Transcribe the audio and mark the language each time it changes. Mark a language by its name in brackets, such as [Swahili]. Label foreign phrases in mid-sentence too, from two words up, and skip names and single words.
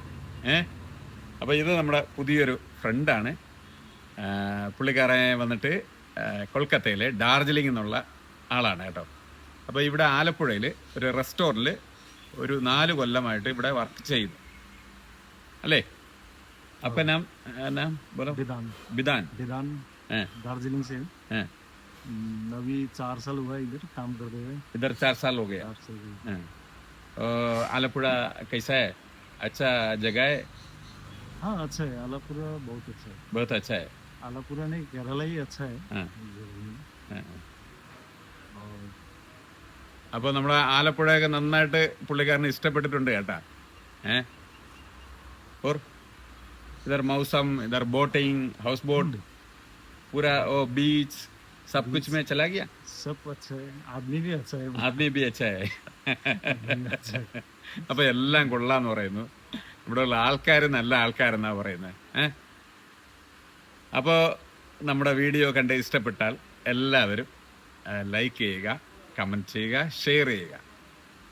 [Malayalam] അപ്പോൾ ഇത് നമ്മുടെ പുതിയൊരു ഫ്രണ്ടാണ്. പുള്ളിക്കാരൻ വന്നിട്ട് കൊൽക്കത്തയിലെ ഡാർജിലിംഗ് എന്നുള്ള ആളാണ് കേട്ടോ. അപ്പോൾ ഇവിടെ ആലപ്പുഴയിൽ ഒരു റെസ്റ്റോറൻറ്റിൽ ഒരു 4 കൊല്ലമായിട്ട് ഇവിടെ വർക്ക് ചെയ്യുന്നു അല്ലേ? [Hindi] അപ്പം नाम बोलो। बिदान दार्जिलिंग से। अभी 4 साल हुआ इधर काम करते हुए। इधर 4 साल हो गया। आलपुरा कैसा है? अच्छा जगह है? हाँ अच्छा है, आलापुरा बहुत अच्छा है। बहुत अच्छा है। आलापुरा नहीं, केरला ही अच्छा है। [Malayalam] അപ്പോൾ നമ്മുടെ ആലപ്പുഴയൊക്കെ നന്നായിട്ട് പുള്ളിക്കാരന് ഇഷ്ടപ്പെട്ടിട്ടുണ്ട് കേട്ടാ. [Hindi] और इधर मौसम, इधर बोटिंग, [English] house boat, [Hindi] पूरा वो बीच सब कुछ में चला गया। सब अच्छा है, आदमी भी अच्छा है। आदमी भी अच्छा है। [Malayalam] അപ്പോൾ എല്ലാം കൊള്ളാന്ന് പറയുന്നു. ഇവിടെയുള്ള ആൾക്കാർ നല്ല ആൾക്കാരെന്നാ പറയുന്നത്. അപ്പോൾ നമ്മുടെ വീഡിയോ കണ്ട് ഇഷ്ടപ്പെട്ടാൽ എല്ലാവരും ലൈക്ക് ചെയ്യുക, കമൻറ്റ് ചെയ്യുക, ഷെയർ ചെയ്യുക.